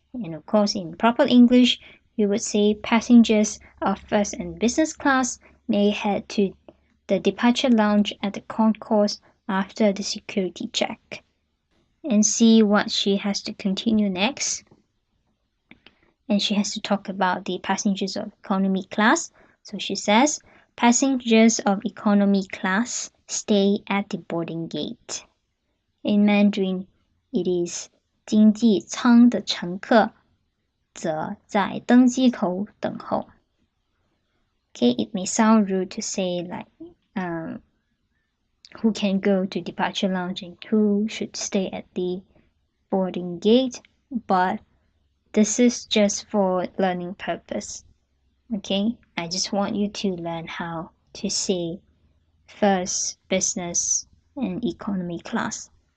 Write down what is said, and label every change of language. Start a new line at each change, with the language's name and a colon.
English: And of course, in proper English, you would say passengers of first and business class may head to the departure lounge at the concourse after the security check. And see what she has to continue next. And she has to talk about the passengers of economy class. So she says, passengers of economy class stay at the boarding gate. In Mandarin, it is
Chinese: 经济舱的乘客则在登机口等候.
English: Okay, it may sound rude to say like who can go to departure lounge and who should stay at the boarding gate, but this is just for learning purpose. Okay, I just want you to learn how to say first, business, and economy class.